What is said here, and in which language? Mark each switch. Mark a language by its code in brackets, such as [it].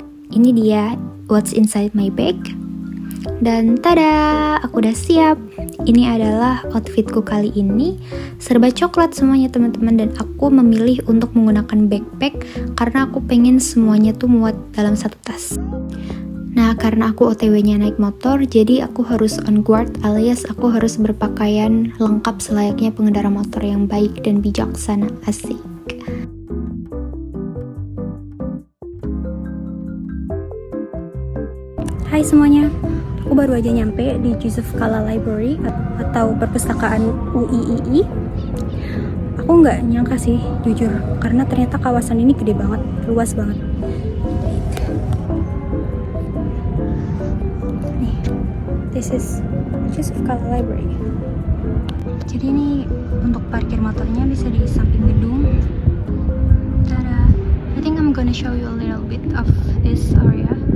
[id] Ini dia [en] what's inside my bag. [id] Dan tada, aku udah siap. Ini adalah outfitku kali ini, serba coklat semuanya teman-teman, dan aku memilih untuk menggunakan backpack karena aku pengen semuanya tuh muat dalam satu tas. Nah, karena aku OTW-nya naik motor, jadi aku harus [en] on guard [id] alias aku harus berpakaian lengkap selayaknya pengendara motor yang baik dan bijaksana. Asik. Hai semuanya, aku baru aja nyampe di Yusuf Kala Library atau perpustakaan UIII. Aku nggak nyangka sih, jujur, karena ternyata kawasan ini gede banget, luas banget. [en] Nih, this is Yusuf Kala Library. [id] Jadi ini untuk parkir motornya bisa di samping gedung. Tada! [en] I think I'm gonna show you a little bit of this area.